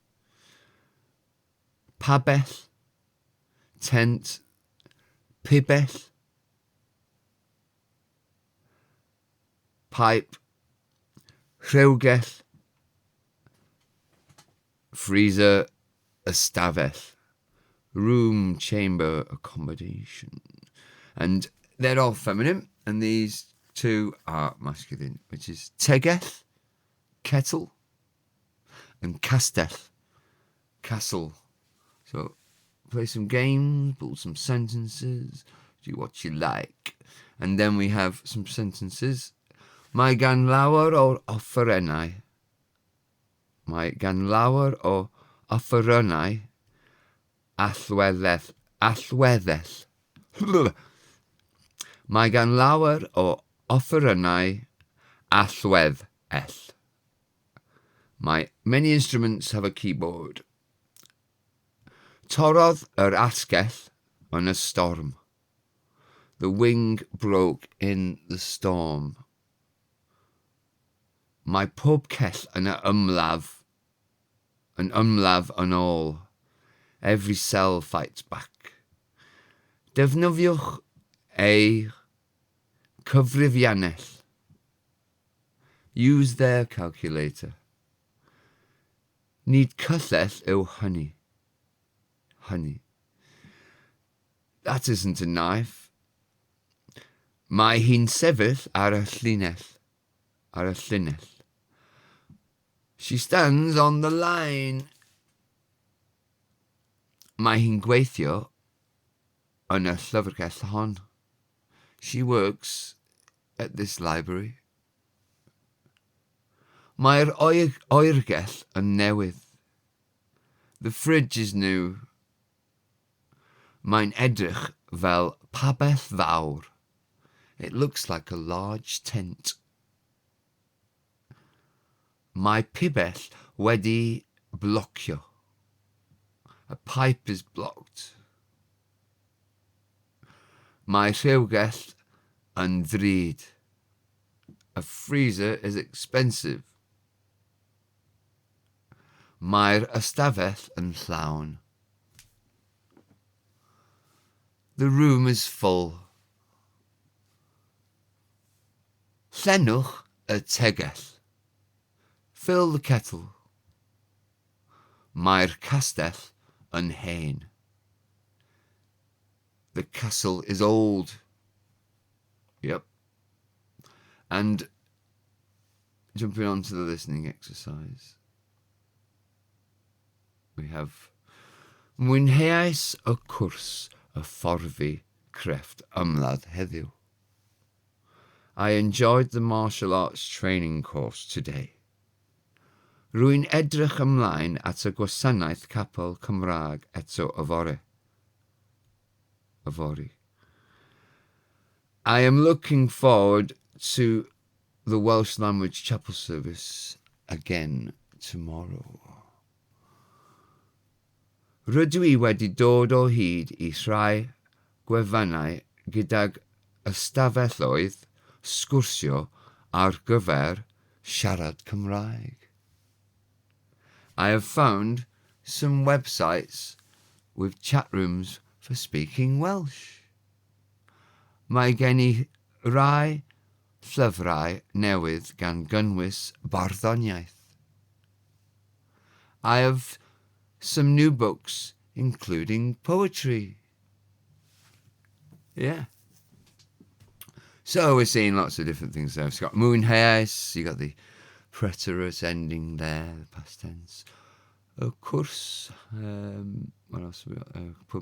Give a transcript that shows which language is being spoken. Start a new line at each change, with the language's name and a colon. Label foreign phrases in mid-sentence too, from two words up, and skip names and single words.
Welsh: Pabell, tent. Pibell, pipe. Rhewgell, freezer. Ystafell,
English: room, chamber, accommodation. And they're all feminine, and these two are masculine, which is tegell, kettle, and castell, castle. So play some games, build some sentences, do what you like. And then we have some sentences.
Welsh: Mae gan lawer o offerennau. Mae gan lawer o offerennau allweddell. Mae gan lawer o offerennau allweddell.
English: Many instruments have a keyboard.
Welsh: Torrodd yr asgell yn y storm.
English: The wing broke in the storm.
Welsh: Mae pob cell yn y ymladd. An ymladd yn all.
English: Every cell fights back.
Welsh: Defnyddiwch ei cyfrifiannell.
English: Use their calculator.
Welsh: Nid cyllell yw hynny.
English: Honey. That isn't a knife.
Welsh: Mae hi'n sefyll ar y llinell. Ar y llinell.
English: She stands on the line.
Welsh: Mae hi'n gweithio yn y llyfrgell hon.
English: She works at this library.
Welsh: Mae'r oergell yn newydd.
English: The fridge is new.
Welsh: Mae'n edrych fel pabell fawr.
English: It looks like a large tent.
Welsh: Mae pibell wedi blocio.
English: A pipe is blocked.
Welsh: Mae rhewgell yn ddrud.
English: A freezer is expensive.
Welsh: Mae'r ystafell yn llawn.
English: The room is full.
Welsh: Llenwch y tegell.
English: Fill the kettle.
Welsh: Mae'r castell yn hen.
English: The castle is old. Yep. And jumping on to the listening exercise, we have
Welsh: mwynheais y cwrs y fforddi crefft ymladd heddiw.
English: I enjoyed the martial arts training course today.
Welsh: Rwy'n edrych ymlaen at y gwasanaeth capel Cymraeg eto yfory.
English: I am looking forward to the Welsh language chapel service again tomorrow.
Welsh: Rydw I wedi dod o hyd I rhai gwefannau gydag ystafelloedd sgwrsio ar gyfer siarad Cymraeg.
English: I have found some websites with chat rooms for speaking Welsh.
Welsh: Mae gen I rai llyfrau newydd gan gynnwys barddoniaeth.
English: I have some new books, including poetry. Yeah. So we're seeing lots of different things there. It's got mwynheais, you got the preterite ending there, the past tense. Of course, what else have we got?